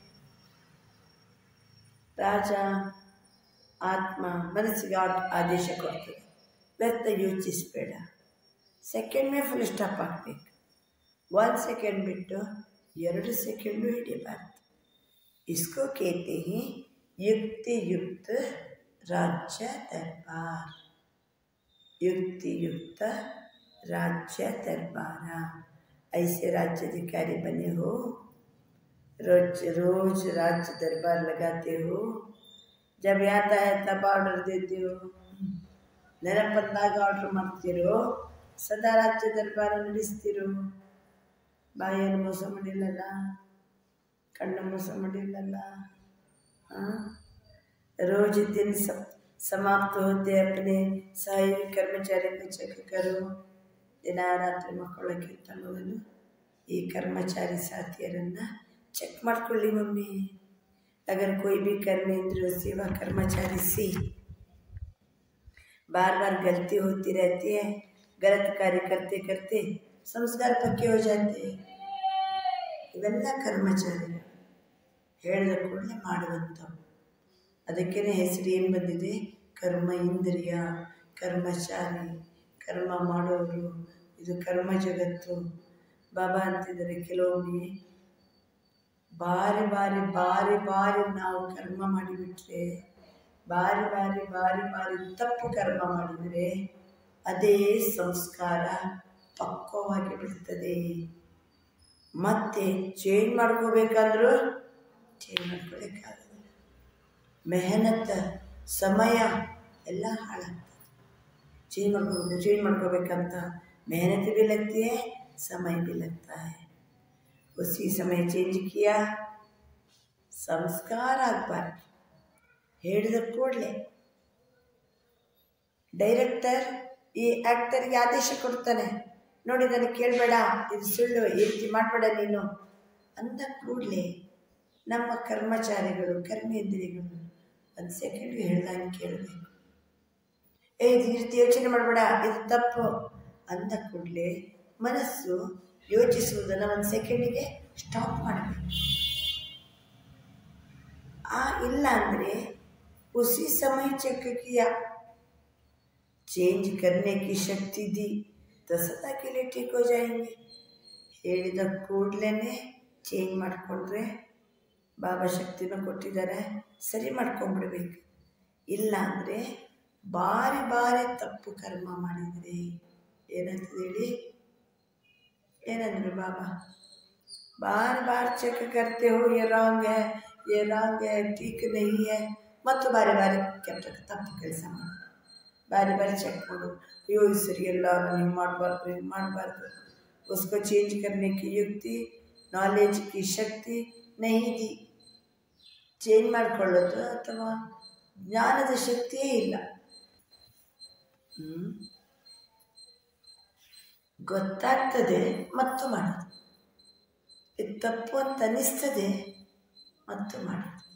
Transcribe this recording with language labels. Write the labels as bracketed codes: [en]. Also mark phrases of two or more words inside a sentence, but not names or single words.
[kn] ರಾಜ ಆತ್ಮ ಮನಸ್ಸಿಗೆ ಆದೇಶ ಕೊಡ್ತದೆ, ವ್ಯರ್ಥ ಯೋಚಿಸಬೇಡ. [hi] सेकंड में फुल स्टॉप [kn] ಆಗಬೇಕು. 1 ಸೆಕೆಂಡ್ ಬಿಟ್ಟು 2 ಸೆಕೆಂಡು ಹಿಡಿಯಬಾರ್ದು. [hi] इसको कहते ही युक्तियुक्त राज्य दरबार. युक्तियुक्त राज्य दरबारा. ऐसे राज्याधिकारी बने हो, रोज रोज राज्य दरबार लगाते हो. जब आता है तब ऑर्डर देते हो, [kn] ನೆನಪಂದಾಗ ಆರ್ಡರ್ ಮಾಡ್ತಿರೋ, ಸದಾ ರಾಜ್ಯ ದರ್ಬಾರ ನಡೆಸ್ತಿರೋ. ಬಾಯನ್ನು ಮೋಸ ಮಾಡಿಲ್ಲಲ್ಲ, ಕಣ್ಣು ಮೋಸ ಮಾಡಿಲ್ಲಲ್ಲ. [hi] रोज दिन समाप्त होते अपने सहायक कर्मचारी को चेक करो. [kn] ದಿನ ರಾತ್ರಿ ಮಕ್ಕಳಕ್ಕಿಂತ ಮೊದಲು ಈ ಕರ್ಮಚಾರಿ ಸಾಥಿಯರನ್ನು ಚೆಕ್ ಮಾಡ್ಕೊಳ್ಳಿ ಮಮ್ಮಿ. [hi] अगर कोई भी कर्मेंद्र सेवा कर्मचारी से बार बार गलती होती रहती है, गलत कार्य करते करते संस्कार पक्के हो जाते हैं. [kn] ಇವೆಲ್ಲ ಕರ್ಮಚಾರಿಗಳು ಹೇಳಿದ ಕೂಡಲೇ ಮಾಡುವಂಥವು. ಅದಕ್ಕೇ ಹೆಸರು ಏನು ಬಂದಿದೆ? ಕರ್ಮ ಇಂದ್ರಿಯ, ಕರ್ಮಚಾರಿ, ಕರ್ಮ ಮಾಡೋರು. ಇದು ಕರ್ಮ ಜಗತ್ತು. ಬಾಬಾ ಅಂತಿದ್ದಾರೆ, ಕೆಲವೊಮ್ಮೆ ಬಾರಿ ಬಾರಿ ಬಾರಿ ಬಾರಿ ನಾವು ಕರ್ಮ ಮಾಡಿಬಿಟ್ರೆ, ಬಾರಿ ಬಾರಿ ಬಾರಿ ಬಾರಿ ತಪ್ಪು ಕರ್ಮ ಮಾಡಿದರೆ ಅದೇ ಸಂಸ್ಕಾರ ಪಕ್ವವಾಗಿ ಬಿಡ್ತದೆ. ಮತ್ತೆ ಚೇಂಜ್ ಮಾಡ್ಕೋಬೇಕಾದ್ರೂ ಚೇಂಜ್ ಮಾಡ್ಕೊಳ್ಳೋಕ್ಕಾಗಲ್ಲ. ಮೆಹನತ್ ಸಮಯ ಎಲ್ಲ ಹಾಳಾಗ್ತದೆ. [hi] चेंज ಮಾಡ್ಕೋಬೇಕಂತ मेहनत भी लगती है, समय भी लगता है. उसी समय चेंज किया, [kn] ಸಂಸ್ಕಾರ ಆಗಬಾರ್ದು. ಹೇಳಿದ ಕೂಡಲೇ ಡೈರೆಕ್ಟರ್ ಈ ಆ್ಯಕ್ಟರ್ಗೆ ಆದೇಶ ಕೊಡ್ತಾನೆ, ನೋಡಿ ನನಗೆ ಕೇಳಬೇಡ, ಇದು ಸುಳ್ಳು, ಈ ರೀತಿ ಮಾಡಬೇಡ ನೀನು ಅಂದ ಕೂಡಲೇ ನಮ್ಮ ಕರ್ಮಚಾರಿಗಳು ಕರ್ಮೇಂದ್ರಿಯಗಳು ಒಂದು ಸೆಕೆಂಡ್ಗೆ ಹೇಳ್ದಂಗೆ ಕೇಳಬೇಕು. ಇದು ಈ ರೀತಿ ಯೋಚನೆ ಮಾಡಬೇಡ, ಇದು ತಪ್ಪು ಅಂದ ಕೂಡಲೇ ಮನಸ್ಸು ಯೋಚಿಸುವುದನ್ನು ಒಂದು ಸೆಕೆಂಡಿಗೆ ಸ್ಟಾಪ್ ಮಾಡಬೇಕು. ಇಲ್ಲ ಅಂದರೆ [hi] उसी समय चेक किया, चेंज करने की शक्ति दी तो सदा के लिए ठीक हो जाएंगे. [kn] ಹೇಳಿದ ಕೂಡಲೇ ಚೇಂಜ್ ಮಾಡಿಕೊಂಡ್ರೆ ಬಾಬಾ ಶಕ್ತಿನೂ ಕೊಟ್ಟಿದ್ದಾರೆ, ಸರಿ ಮಾಡ್ಕೊಂಡ್ಬಿಡ್ಬೇಕು. ಇಲ್ಲ ಅಂದರೆ ಬಾರಿ ಬಾರಿ ತಪ್ಪು ಕರ್ಮ ಮಾಡಿದರೆ ಏನಂತದೆ ಹೇಳಿ, ಏನಂದ್ರೆ ಬಾಬಾ [hi] बार बार चेक करते हो, ये रॉन्ग है, ठीक नहीं है, [kn] ಮತ್ತು ಬಾರಿ ಬಾರಿ ಕೆಟ್ಟ ತಪ್ಪು ಕೆಲಸ ಮಾಡು, ಬಾರಿ ಬಾರಿ ಚೆಕ್ ಮಾಡು, ಅಯ್ಯೋ ಇದು ಸರಿಯಲ್ಲ, ನಾನು ಹಿಂಗೆ ಮಾಡಬಾರ್ದು. [hi] उसको चेंज करने की युक्ति, नॉलेज की शक्ति नहीं दी. [kn] ಚೇಂಜ್ ಮಾಡಿಕೊಳ್ಳೋದು ಅಥವಾ ಜ್ಞಾನದ ಶಕ್ತಿಯೇ ಇಲ್ಲ. ಗೊತ್ತಾಗ್ತದೆ ಮತ್ತು ಮಾಡೋದು, ಇದು ತಪ್ಪು ಅಂತ ಅನ್ನಿಸ್ತದೆ ಮತ್ತು ಮಾಡೋದು.